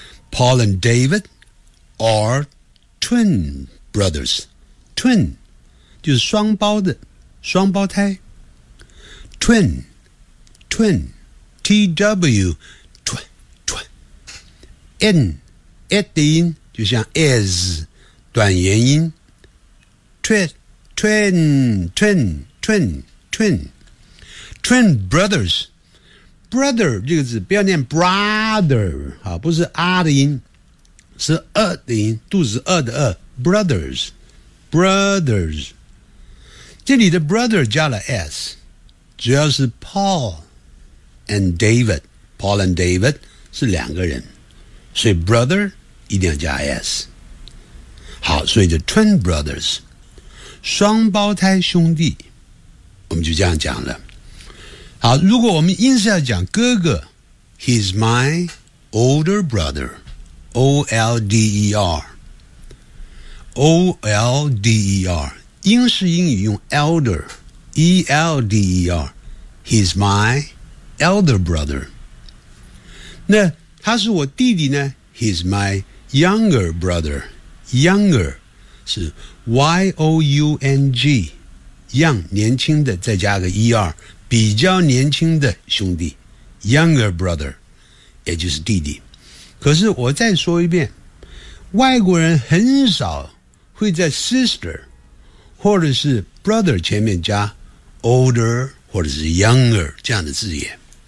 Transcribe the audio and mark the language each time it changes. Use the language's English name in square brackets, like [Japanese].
[English] Paul and David are twin brothers. [Chinese] Twin 就是双胞的双胞胎。 [English] Twin T-W Twin N At the in [Chinese] 就像 [English] is 短元音 [Chinese] twin brothers brother 这个字不要念 brother 好，不是 r 的音，是 e 的音，肚子 e 的 e brothers 这里的 brother 加了 s, 主要是 Paul and David, Paul and David 是两个人，所以 brother 一定要加 s。好，所以就 twin brothers， 双胞胎兄弟，我们就这样讲了。好，如果我们硬是要讲哥哥 [English] ，he's my older brother， O L D E R， O L D E R， 英式英语用 elder， E L D E R， he's my elder brother。 [Chinese] 那他是我弟弟呢 ？ [English] He's my younger brother。 [Chinese] Younger 是 Y-O-U-N-G Young 年轻的再加个 E-R 比较年轻的兄弟 Younger brother 也就是弟弟可是我再说一遍外国人很少会在 sister 或者是 brother 前面加 older 或者是 younger 这样的字眼